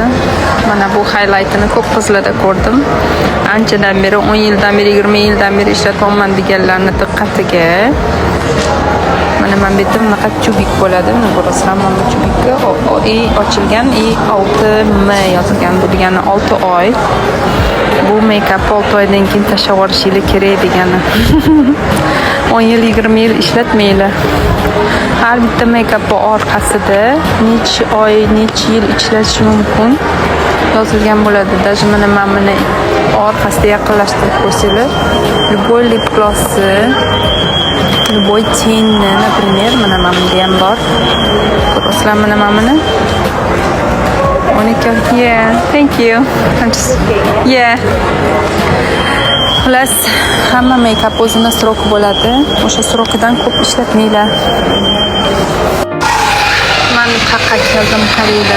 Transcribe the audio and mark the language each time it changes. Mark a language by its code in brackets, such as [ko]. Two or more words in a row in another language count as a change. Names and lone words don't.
[uz] Mana bu highlightini ko'p qizlarda ko'rdim. Anchadan beri, 10 yildan beri, 20 yildan beri ishlatyapman deganlarni diqqatiga. Mana men bu yerda bunaqa chubik bo'ladi. Buni ko'rasizlar, mana chubikka ochilgan 6M yozilgan. Bu degani 6 oy. Bu make-up 6 oydan keyin tashlab yuborishingiz kerak degani. 10 yil, 20 yil ishlatmaylar. Har bitta make-up orqasida necha oy, necha yil ishlatish mumkin yozilgan bo'ladi. Даже mana buni orqasida yaqinlashtirib ko'rsanglar, любой [en] lip gloss, [ru] любой тень, например, [uz] mana bunda ham bor. Ko'rasizlar mana buni. [en] Yeah, thank you. Yeah. [uz] Xullas, hamma make-up o'zini sroki bo'ladi. O'sha srokidan ko'p ishlatmaylar. Men qayerga keldim qaraylar.